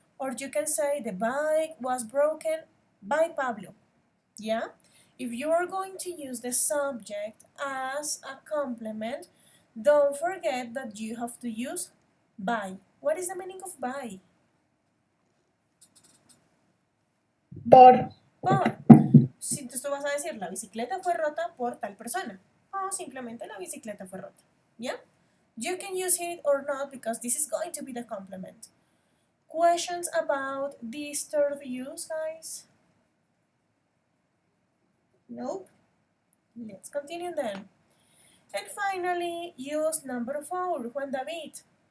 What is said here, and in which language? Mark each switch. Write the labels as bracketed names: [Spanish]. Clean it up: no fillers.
[English] Or you can say, the bike was broken by Pablo. Yeah? If you are going to use the subject as a complement, don't forget that you have to use by. What is the meaning of by? [Spanish] Por. Por. Si tú vas a decir la bicicleta fue rota por tal persona o simplemente la bicicleta fue rota. [English] Yeah? You can use it or not because this is going to be the complement. Questions about this third use, guys? Nope. Let's continue then. And finally, use number 4, Juan David.